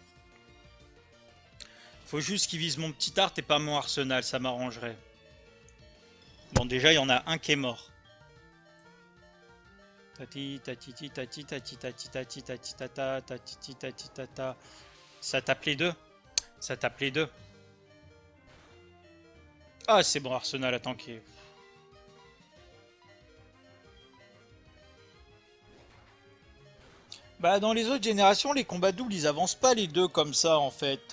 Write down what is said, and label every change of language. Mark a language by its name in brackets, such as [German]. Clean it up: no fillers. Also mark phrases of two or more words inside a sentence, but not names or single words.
[French] Faut juste qu'il vise mon petit art et pas mon arsenal, ça m'arrangerait. Bon, déjà, il y en a un qui est mort. Tati, tati, tati, tati, tati, tati, tati, tata, tati, tati, tata. Ça tape les deux. Ça tape les deux. Ah, c'est bon, arsenal à tanker. Bah, dans les autres générations, les combats doubles, ils avancent pas les deux comme ça, en fait.